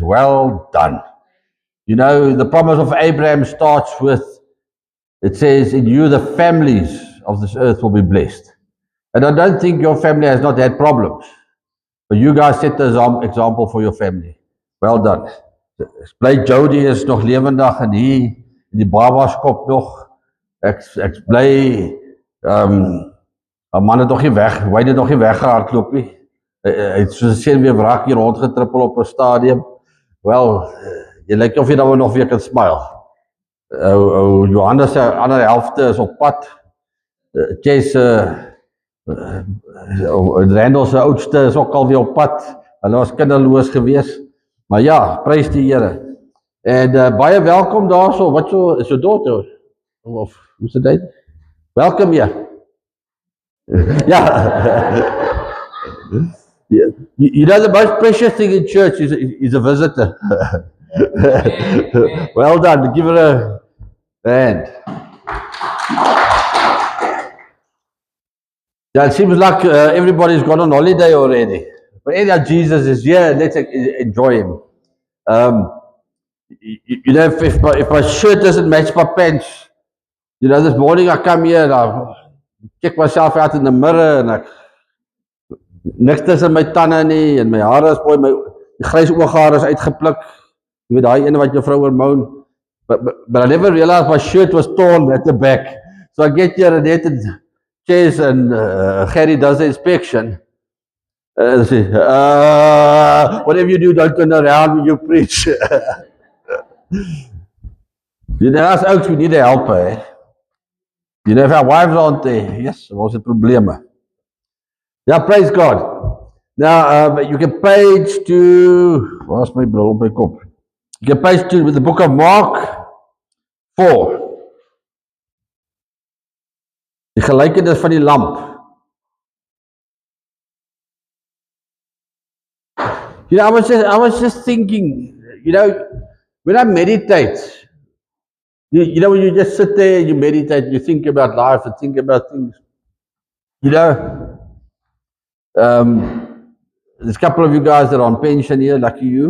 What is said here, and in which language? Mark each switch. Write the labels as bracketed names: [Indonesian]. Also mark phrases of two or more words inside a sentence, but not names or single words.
[English] Well done. You know, the promise of Abraham starts with, it says, in you the families of this earth will be blessed. And I don't think your family has not had problems. But you guys set the example for your family. Well done. [Afrikaans] Bly Jody is nog lewendig en hier in die baba's kop nog. Ek bly man het nog nie weg, hy het nog nie weggehardloop nie. Hy het soos 'n senuweewrak hier rondgetrippel op 'n stadium. Wel, jy lyk of jy dan nog weer kan smile. Johannes se ander helfte is op pad. Chase Randall se oudste is ook alweer op pad. Hulle was kinderloos gewees. Maar ja, prys die Here. En baie welkom daarso. Wat is [English] your daughter? Of who's the date? Welcome here. Yeah. You know, the most precious thing in church is a visitor. Well done. Give her a hand. Yeah, it seems like everybody's gone on holiday already. But anyhow, Jesus is here. Let's enjoy him. You know, if my shirt doesn't match my pants, you know, this morning I come here and I check myself out in the mirror and [Afrikaans] niks tussen my tande nie en my hare is mooi, my grys ooghare is uitgepluk. Jy weet daai ene wat jou vrou hormoon. [English] But I never realized my shirt was torn at the back. So I get here and Chase and Gerry does the inspection. Say, whatever you do, don't turn around when you preach. You know, as ouds, we need a helper. Eh? You know, if our wives aren't there, yes, [Afrikaans] ons het probleme. [English] Yeah, praise God. Now, you can page to, where's my [Afrikaans] bril op my kop? [English] You can page to the book of Mark 4. [Afrikaans] Die gelykenis van die lamp. [English] You know, I was just thinking, you know, when I meditate, you know, when you just sit there and you meditate, you think about life and think about things. You know, there's a couple of you guys that are on pension here, lucky you.